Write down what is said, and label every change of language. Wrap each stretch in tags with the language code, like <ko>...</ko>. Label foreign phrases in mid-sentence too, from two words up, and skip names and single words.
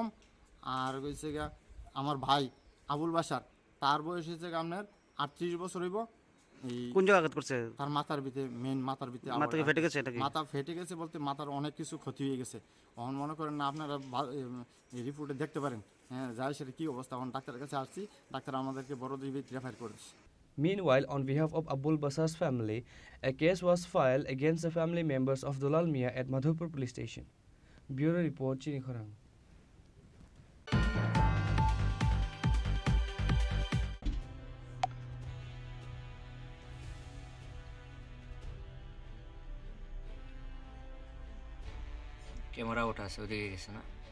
<bn>আর হচ্ছে আমার ভাই আবুল বাসার, তার বয়স হচ্ছে আপনার 38 বছর হইব। কোন জায়গা আঘাত করছে? তার মাথার ভিতরে, মেন মাথার ভিতরে। মাথা ফেটে গেছে? এটা কি মাথা ফেটে গেছে বলতে মাথার অনেক কিছু ক্ষতি হয়ে গেছে। এখন মনে করেন না আপনারা রিপোর্টে দেখতে পারেন, হ্যাঁ, যাই সেটা কী অবস্থা। এখন ডাক্তারের কাছে আসছি, ডাক্তার আমাদেরকে বড়জীবী রেফার করেছে।</bn> <en>Meanwhile, on behalf of Abul Basar's family, a case was filed against the family members of Dulal Mia at Madhupur Police Station. Bureau Report, Chini Khorang.</en> <bn>ক্যামেরা ওঠা আছে, ওদিকে গেছে না?</bn>